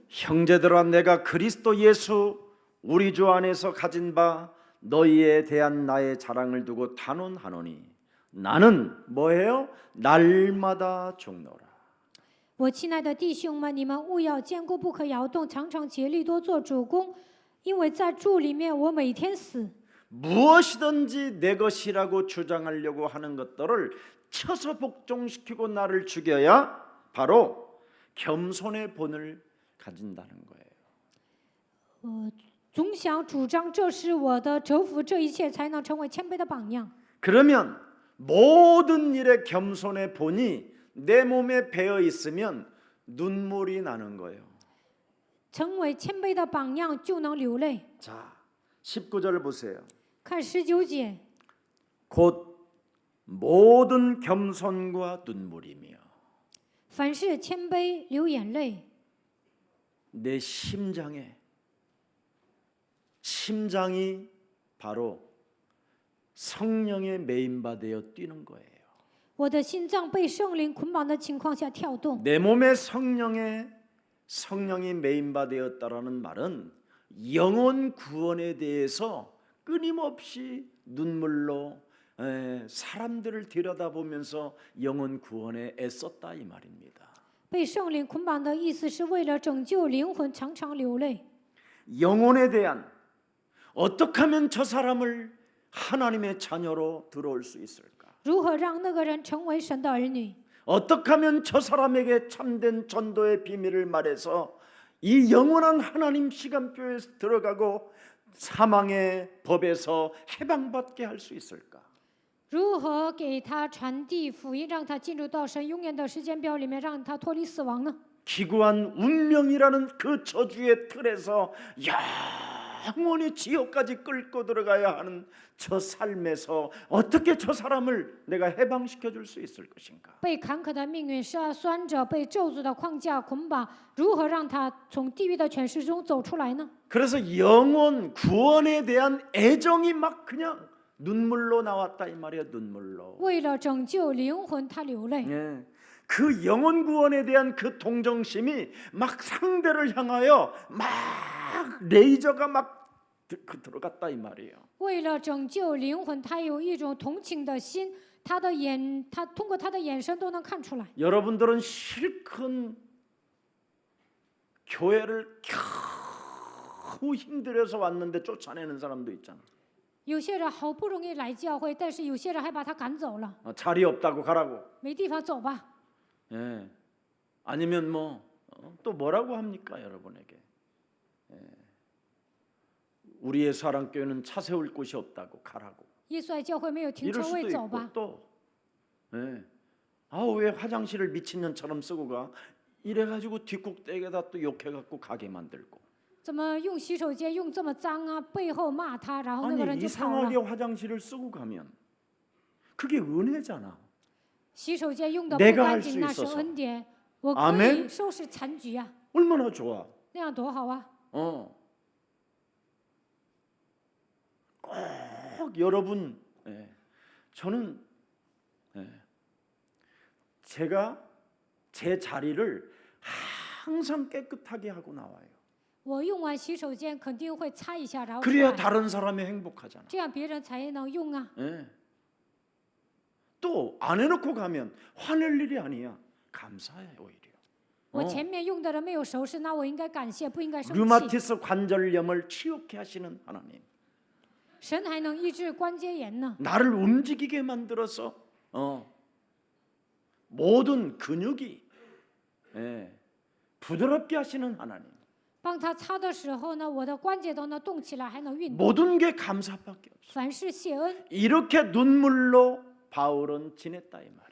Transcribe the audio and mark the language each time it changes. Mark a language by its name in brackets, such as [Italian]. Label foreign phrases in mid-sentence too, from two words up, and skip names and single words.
[Korean] 형제들아 내가 그리스도 예수 우리 주 안에서 가진 바 너희에 대한 나의 자랑을 두고 단언하노니 나는 뭐해요? 날마다 죽노라. [Chinese] 我亲爱的弟兄们，你们务要坚固，不可摇动，常常竭力多做主公，因为在主里面我每天死。 [Korean] 무엇이든지 내 것이라고 주장하려고 하는 것들을 쳐서 복종시키고 나를 죽여야 바로 겸손의 본을 가진다는 거예요. [Chinese] 总想主张这是我的，折服这一切，才能成为谦卑的榜样。 [Korean] 그러면 모든 일에 겸손의 본이 내 몸에 배어 있으면 눈물이 나는 거예요. [Chinese] 成为谦卑的榜样，就能流泪。 [Korean] 자, 19절 보세요. [Chinese] 看19节， [Korean] 곧 모든 겸손과 눈물이며 [Chinese] 凡事谦卑，流眼泪。 [Korean] 내 심장이 바로 성령의 메인바되어 뛰는 거예요. [Chinese] 我的心脏被圣灵捆绑的情况下跳动。 [Korean] 내 몸에 성령이 메인바되었다라는 말은 영혼 구원에 대해서 끊임없이 눈물로 사람들을 들여다보면서 영혼 구원에 애썼다 이 말입니다. [Chinese] 被圣灵捆绑的意思是为了拯救灵魂，常常流泪。 [Korean] 영혼에 대한 어떻게 하면 저 사람을 하나님의 자녀로 들어올 수 있을까? [Chinese] 如何让那个人成为神的儿女？ [Korean] 어떻게 하면 저 사람에게 참된 전도의 비밀을 말해서 이 영원한 하나님 시간표에 들어가고 사망의 법에서 해방받게 할 수 있을까? [Chinese] 如何给他传递福音，让他进入到神永远的时间表里面，让他脱离死亡呢？ [Korean] 기구한 운명이라는 그 저주의 틀에서 영원히 지옥까지 끌고 들어가야 하는 저 삶에서 어떻게 저 사람을 내가 해방시켜 줄 수 있을 것인가? [Chinese] 被坎坷的命运杀酸着，被咒诅的框架捆绑，如何让他从地狱的权势中走出来呢？ [Korean] 그래서 영혼 구원에 대한 애정이 막 그냥 눈물로 나왔다 이 말이야, 눈물로. [Chinese] 为了拯救灵魂，他流泪。 [Korean] 예. 그 영혼 구원에 대한 그 동정심이 막 상대를 향하여 막 레이저가 막 들어갔다 이 말이에요. [Chinese] 为了拯救灵魂，他有一种同情的心，他通过他的眼神都能看出来。 [Korean] 여러분들은 실컷 교회를 겨우 힘들어서 왔는데 쫓아내는 사람도 있잖아. [Chinese] 有些人好不容易来教会，但是有些人还把他赶走了， [Korean] 자리 없다고 가라고. [Chinese] 没地方走吧。 [Korean] 예. 아니면 또 뭐라고 합니까 여러분에게? 예. 우리의 사랑교회는 차 세울 곳이 없다고 가라고. [Chinese] 耶稣爱教会没有停 [Korean] 이럴 [Chinese] 车 [Korean] 수도 [Chinese] 位，走 [Korean] 있고 [Chinese] 吧。 [Korean] 또 예. 왜 화장실을 미친년처럼 쓰고 가? 이래가지고 뒷꼭대기에다 또 욕해갖고 가게 만들고. [Chinese] 怎么用洗手间用这么脏啊？背后骂他，然后那个 [Korean] 아니 [Chinese] 人就跑了 [Korean] 이상하게 。 화장실을 쓰고 가면 그게 은혜잖아. [Chinese] 洗手间用的不 [Korean] 내가 [Chinese] 干 [Korean] 할수 [Chinese] 净，那是 [Korean] 있어서 [Chinese] 恩典。我可 [Korean] 아멘 [Chinese] 以收拾残局啊， [Korean] 얼마나 좋아. [Chinese] 那样多好啊！ [Korean] 꼭 여러분, 저는 제가 제 자리를 항상 깨끗하게 하고 나와요. [Chinese] 我用完洗手间肯定会擦一下，然后出 [Korean] 그래야 [Chinese] 来， [Korean] 다른 사람이 행복하잖아. [Chinese] 这样别人才能用啊。 [Korean] 또 안 해놓고 가면 화낼 일이 아니야. 감사해 오히려. [Chinese] 我前面用的人没有收拾，那我应该感谢，不应该生气。 [Korean] 류마티스 관절염을 치유케 하시는 하나님. [Chinese] 神还能医治关节炎呢。 [Korean] 나를 움직이게 만들어서 모든 근육이 부드럽게 하시는 하나님. [Chinese] 帮他擦的时候呢，我的关节都能动起来，还能运动。 [Korean] 모든 게 감사밖에 없어. [Chinese] 凡事谢恩。 [Korean] 이렇게 눈물로 바울은 지냈다 이 말이에요.